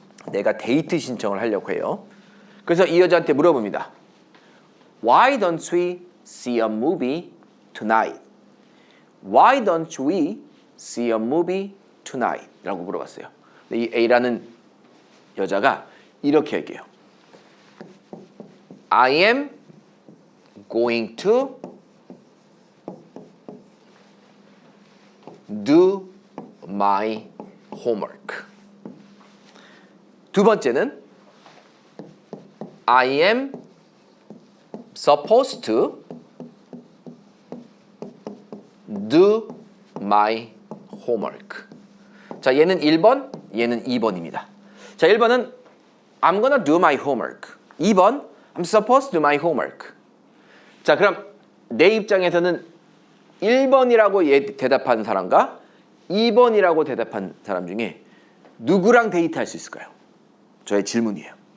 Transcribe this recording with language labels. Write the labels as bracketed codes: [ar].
[ko] 내가 데이트 신청을 하려고 해요. 그래서 이 여자한테 물어봅니다. [en] Why don't we see a movie tonight? Why don't we see a movie tonight? [ko] 라고 물어봤어요. 이 A라는 여자가 이렇게 얘기해요. [en] I am going to do my homework. [ko] 두 번째는 [en] I am supposed to do my homework. [ko] 자, 얘는 1번, 얘는 2번입니다. 자, 1번은 [en] I'm gonna do my homework. 2번 I'm supposed to do my homework. [ko] 자, 그럼 내 입장에서는 1번이라고 대답한 사람과 2번이라고 대답한 사람 중에 누구랑 데이트할 수 있을까요? 저의 질문이에요.